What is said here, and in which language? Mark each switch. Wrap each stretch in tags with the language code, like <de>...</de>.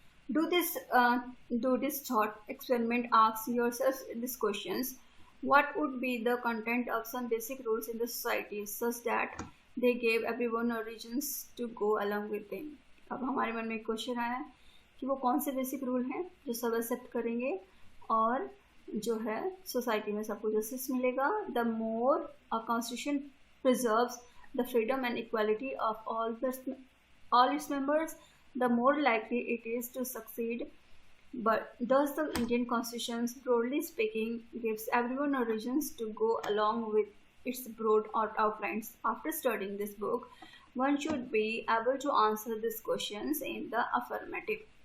<en>Do this thought experiment. Ask yourself these questions. What would be the content of some basic rules in the society such that they gave everyone a reasons to go along with them?</en> <hi>अब हमारे मन में एक question आया कि वो कौन से बेसिक रूल हैं जो सब एक्सेप्ट करेंगे और जो है सोसाइटी में सबको जस्टिस मिलेगा।</hi> <en>The more a constitution preserves the freedom and equality of all its members, the more likely it is to succeed. But does the Indian Constitution, broadly speaking, gives everyone a reasons to go along with its broad outlines? After studying this book, one should be able to answer these questions in the affirmative.</en>